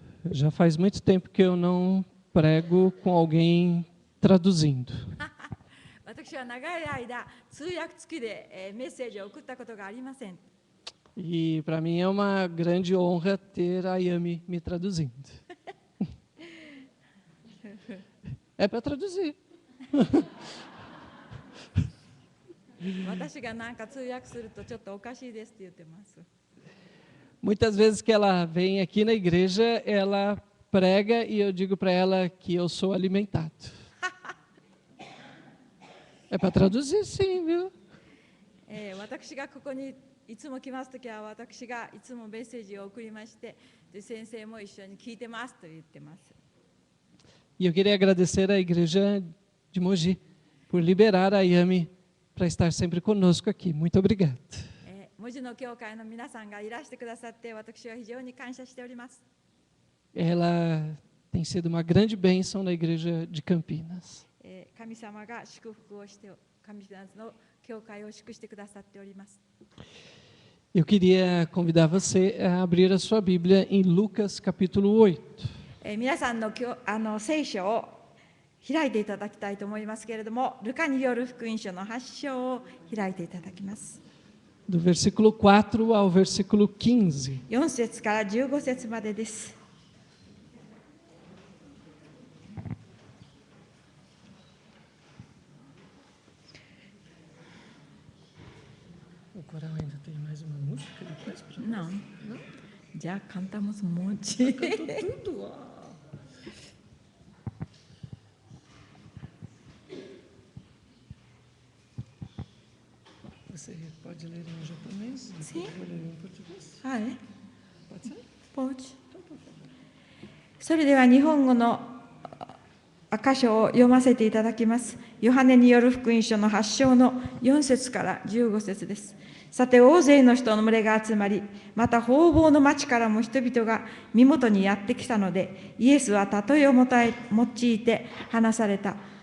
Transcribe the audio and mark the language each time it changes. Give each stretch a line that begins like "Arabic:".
Portuguese: Já faz muito tempo que eu não prego com alguém traduzindo.
Japanese: 私は長い間通訳付きでメッセージを送ったことがありません。
Portuguese: E para mim é uma grande honra ter a Yami me traduzindo. É para traduzir.
Japanese: 私がなんか通訳するとちょっとおかしいですって言ってます。
Portuguese: Muitas vezes que ela vem aqui na igreja, ela prega e eu digo para ela que eu sou alimentado. É para traduzir, sim, viu?
Japanese: 私がここにいつも来ますときは私がいつもメッセージを送りましてで先生も一緒に聞いてますと言ってます。
Portuguese: E eu queria agradecer à igreja de Mogi por liberar a Yami para estar sempre conosco aqui. Muito obrigado.
Japanese: 門司の教会の皆さんがいらしてくださって私は非常に感謝しております。
Portuguese: Ela tem sido uma grande bênção na igreja de Campinas.
Japanese: 神様が祝福をして神様の教会を祝してくださっております。
Portuguese: Eu queria convidar você a abrir a sua Bíblia em Lucas capítulo 8.
Japanese: 皆さんの聖書を開いていただきたいと思いますけれども、ルカによる福音書の8章を開いていただきます。
Portuguese: Do versículo 4 ao versículo 15.
Japanese: 4節から15節までです。
Portuguese: O coral ainda tem mais uma música depois para Não. Já cantamos um monte. tudo, ó. Você pode ler em japonês? Sim. Eu vou ler em português.
Japanese: はい。
Portuguese: Pode ser? ポーチ。
Japanese: それでは日本語の箇所を読ませていただきます。ヨハネによる福音書の8章の4節から15節です。さて大勢の人の群れが集まり、また方々の町からも人々が身元にやってきたので、イエスは例えを用いて話された。